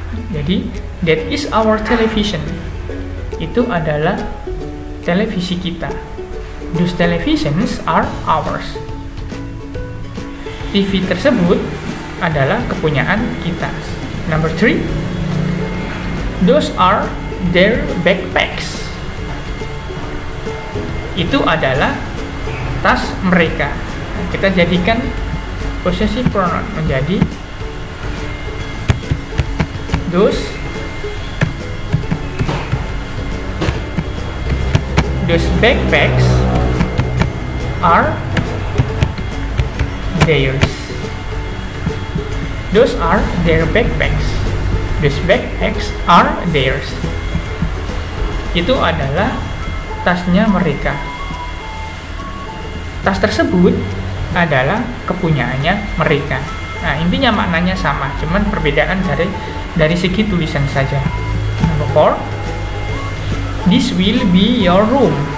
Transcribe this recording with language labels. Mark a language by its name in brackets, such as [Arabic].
[English] Jadi that is our television. [Indonesian] Itu adalah televisi kita. [English] Those televisions are ours. [Indonesian] TV tersebut adalah kepunyaan kita. [English] Number 3, those are their backpacks. [Indonesian] Itu adalah tas mereka. Kita jadikan possessive pronoun menjadi [English] those backpacks are theirs. Those are their backpacks. Those backpacks are theirs. [Indonesian] Itu adalah tasnya mereka. Tas tersebut adalah kepunyaannya mereka. Nah, intinya maknanya sama, cuman perbedaan dari segi tulisan saja. [English] Number 4, this will be your room.